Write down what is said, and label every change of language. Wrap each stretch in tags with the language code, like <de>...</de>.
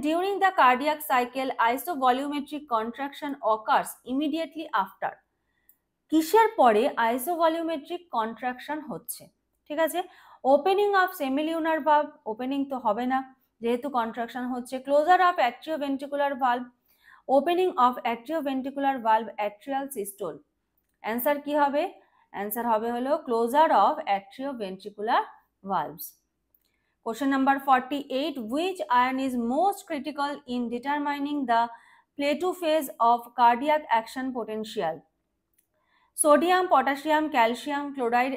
<en>During the cardiac cycle, isovolumetric contraction occurs immediately after.</en> <bn>কিসের পরে আইসোভলিউমেট্রিক contraction হচ্ছে? ঠিক আছে, ওপেনিং অফ সেমিলিউনার ভালভ, ওপেনিং তো হবে না যেহেতু কন্ট্রাকশন হচ্ছে।</bn> <en>Closure of atrioventricular valve, opening of atrioventricular valve, atrial systole.</en> <bn>Answer কি হবে? অ্যান্সার হবে হলো closure of atrioventricular ভালভস।</bn> <en>Question number 48. Which ion is most critical in determining the plateau phase of cardiac action potential?</en> <bn>Sodium, potassium, calcium, chloride.</bn>